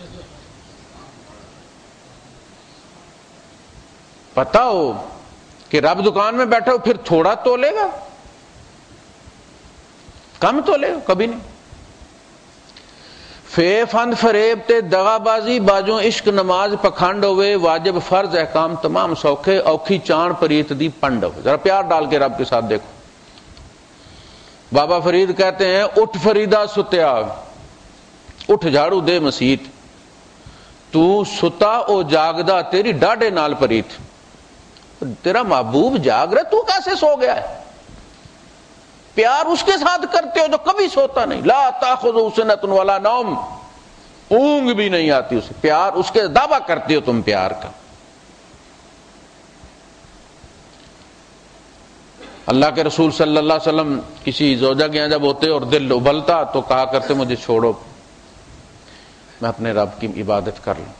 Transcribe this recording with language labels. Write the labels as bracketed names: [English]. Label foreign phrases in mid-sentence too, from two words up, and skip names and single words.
[Urdu] پتا ہو کہ رب دکان میں بیٹھا ہو، پھر تھوڑا تولے گا؟ کم تولے گا؟ کبھی نہیں. [Punjabi] فے فند فریب تے دغا بازی باجوں عشق نماز پکھنڈ ہوئے، واجب فرض احکام تمام سوکھے. اوکھی چان پریت دی پنڈ ہوئے. [Urdu] ذرا پیار ڈال کے رب کے ساتھ دیکھو. بابا فرید کہتے ہیں [Punjabi] اٹھ فریدا ستیا، اٹھ جھاڑو دے مسیت، تو ستا او جاگدا تیری ڈاڈے نال پریت. [Urdu] تیرا محبوب جاگ رہا، تو کیسے سو گیا ہے؟ پیار اس کے ساتھ کرتے ہو جو کبھی سوتا نہیں. [Arabic] لا تاخذہ سنۃ ولا نوم، [Urdu] اونگ بھی نہیں آتی اسے. پیار اس کے دعویٰ کرتے ہو تم پیار کا. اللہ کے رسول [Arabic] صلی اللہ علیہ وسلم [Urdu] کسی زوجہ کے یہاں جب ہوتے اور دل ابلتا تو کہا کرتے مجھے چھوڑو، میں اپنے رب کی عبادت کر لوں.